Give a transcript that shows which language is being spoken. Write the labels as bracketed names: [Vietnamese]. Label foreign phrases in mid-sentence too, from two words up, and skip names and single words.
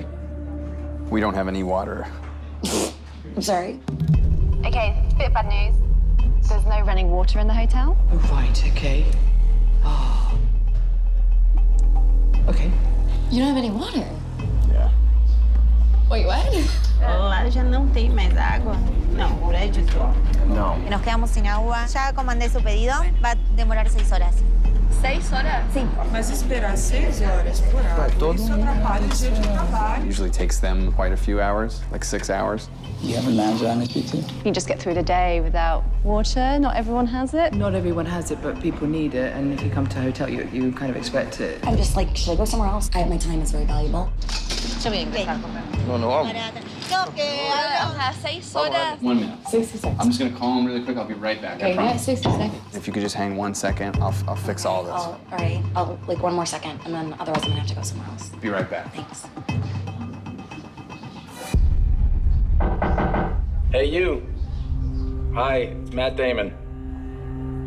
[English] We don't have any water. I'm sorry. Okay, bit of bad news. There's no running water in the hotel. Oh, right, okay. Oh. Okay. You don't have any water? Yeah. Wait, what? [Portuguese] Lá já não tem mais água. Não, o prédio [Spanish] No. Nos quedamos sin agua. Ya comandé su pedido. Va a demorar 6 horas. 6 horas? Sí. [Portuguese] Mas esperar 6 horas por água, isso atrapalha o dia de trabalho. [English] Usually takes them quite a few hours, like 6 hours. You have a manager on too? You just get through the day without water. Not everyone has it. Not everyone has it, but people need it, and if you come to a hotel, you kind of expect it. I'm just like, should I go somewhere else? My time is very valuable. [Spanish] Yo voy a empezar a comer. No, vamos. Ajá, 6 horas. [English] 1 minute. 60 seconds. I'm just gonna call him really quick. I'll be right back. I Okay, promise. 60 seconds. If you could just hang 1 second, I'll fix all this. All right. I'll like 1 more second, and then otherwise I'm gonna have to go somewhere else. Be right back. Thanks. Hey, you. Hi, it's Matt Damon.